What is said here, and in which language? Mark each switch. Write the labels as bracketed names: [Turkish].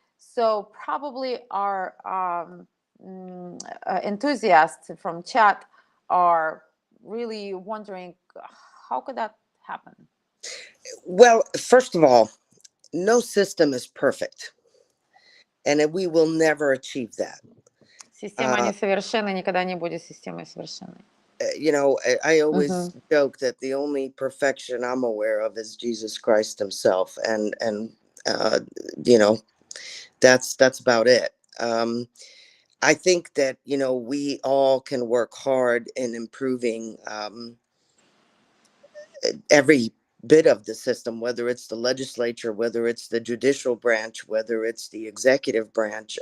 [English] So probably our enthusiasts from chat are really wondering, how could that happen? Well, first of all, no system is perfect, and we will never achieve that. [Russian] Система несовершенна, никогда не будет системой совершенной. [English] You know, I always joke that the only perfection I'm aware of is Jesus Christ himself. And you know, that's about it. I think that, you know, we all can work hard in improving every bit of the system, whether it's the legislature, whether it's the judicial branch, whether it's the executive branch.